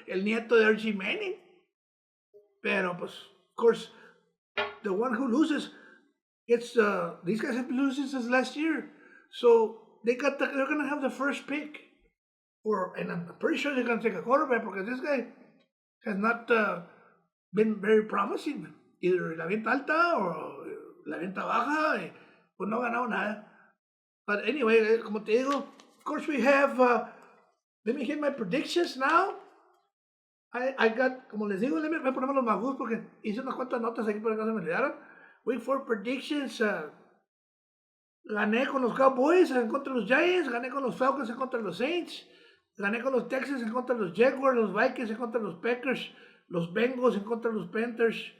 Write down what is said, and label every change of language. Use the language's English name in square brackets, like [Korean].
[Spanish] El nieto de Archie Manning. Pero pues, [English] of course, the one who loses. These guys have been losing since last year, so they're gonna have the first pick, and I'm pretty sure they're gonna take a quarterback because this guy has not been very promising. [Spanish] Either la venta alta o la venta baja, pues no ha ganado nada. [English] But anyway, [Spanish] como te digo, [English] of course we have. Let me hit my predictions now. I got, [Spanish] como les digo, voy a ponerme los magus porque hice unas cuantas notas aquí para que no se me olvidaron. [English] Week 4 predictions. [Spanish] Gané con los Cowboys en contra de los Giants. Gané con los Falcons en contra de los Saints. Gané con los Texans en contra de los Jaguars. Los Vikings en contra de los Packers. Los Bengals en contra de los Panthers.